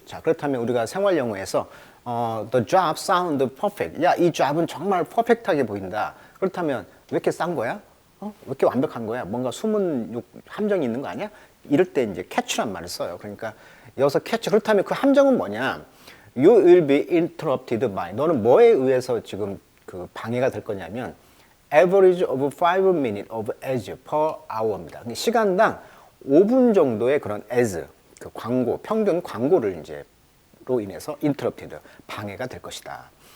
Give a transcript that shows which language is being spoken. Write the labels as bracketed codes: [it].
[ko] 자, 그렇다면 우리가 생활 영어에서 [en] the job sound perfect. [ko] 야, 이 job은 정말 퍼펙트하게 보인다. 그렇다면 왜 이렇게 싼 거야? 왜 이렇게 완벽한 거야? 뭔가 숨은 함정이 있는 거 아니야? 이럴 때 이제 catch란 말을 써요. 그러니까 여기서 catch. 그렇다면 그 함정은 뭐냐? [en] You will be interrupted by. [ko] 너는 뭐에 의해서 지금 그 방해가 될 거냐면 [en] average of 5 minutes of ads per hour [ko] 입니다. 시간당 5분 정도의 그런 ads, 그 광고, 평균 광고를 이제로 인해서 interrupted, 방해가 될 것이다.